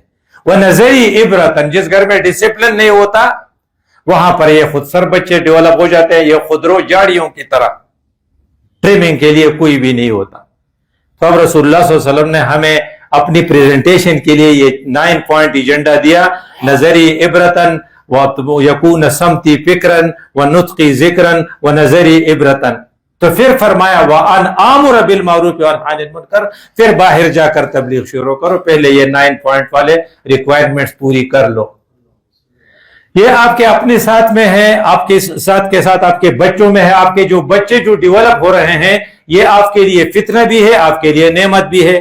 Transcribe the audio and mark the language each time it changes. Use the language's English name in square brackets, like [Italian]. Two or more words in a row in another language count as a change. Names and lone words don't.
[Arabic] وَنَذَرِي عِبْرَةً, [Urdu] جس گھر میں ڈسپلن نہیں ہوتا وہاں پر یہ خود سر بچے ڈیولپ ہو جاتے ہیں. یہ خودرو جاڑیوں کی طرح, ٹریمنگ کے لیے کوئی بھی نہیں ہوتا. تو اب رسول اللہ [Arabic] صلی اللہ علیہ وسلم [Urdu] نے ہمیں اپنی پریزنٹیشن کے لیے یہ 9 [English] point agenda [Urdu] دیا. [Arabic] نظری عبرتن یکون سمتی فکرن و نطقی ذکرن و نظری عبرتن. [Urdu] تو پھر فرمایا [Arabic] وَأَنْ آمُرَ بِالْمَعْرُوفِ وَأَنْهَى عَنِ الْمُنْكَرِ, [Urdu] پھر باہر جا کر تبلیغ شروع کرو. پہلے یہ 9 پوائنٹ والے ریکوائرمنٹس پوری کر لو. یہ آپ کے اپنے ساتھ میں ہے, آپ کے ساتھ آپ کے بچوں میں ہے. آپ کے جو بچے جو ڈیولپ ہو رہے ہیں یہ آپ کے لیے فتنہ بھی ہے, آپ کے لیے نعمت بھی ہے.